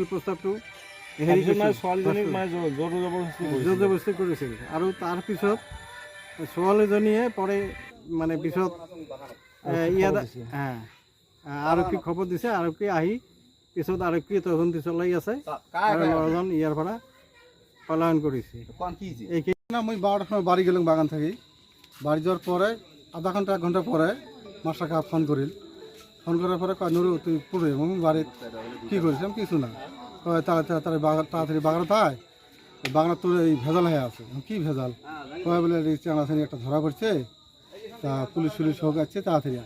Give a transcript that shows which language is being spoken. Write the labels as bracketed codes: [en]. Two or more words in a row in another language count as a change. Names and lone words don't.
[as] প্ৰস্তাৱটো জবৰদস্তি কৰিছিল আৰু তাৰপিছত ছোৱালীজনীয়ে পৰে মানে পিছত ইয়াত আৰক্ষীক খবৰ দিছে। আৰক্ষী আহি পিছত আৰক্ষীয়ে তদন্ত চলাই আছে আৰু ল'ৰাজন ইয়াৰ পৰা পলায়ন কৰিছে। [bn] এইখিনি মই 12টার সময় বাড়ি গেলাম বাগান থেকে। বাড়ি যাওয়ার পরে আধা ঘন্টা 1 ঘন্টা পরে মাস্টারকে ফোন করার পরে কয় নুরু তুই পড়ে বাড়ি কী করেছিলাম কিছু না, কয় তাড়াতাড়ি বাগানে তাই বাগানে তোর এই ভেজাল হয়ে আছে। কী ভেজাল? কয় বলে চানাচানি একটা ধরা পড়ছে, তা পুলিশ হোক আছে তাড়াতাড়ি আয়।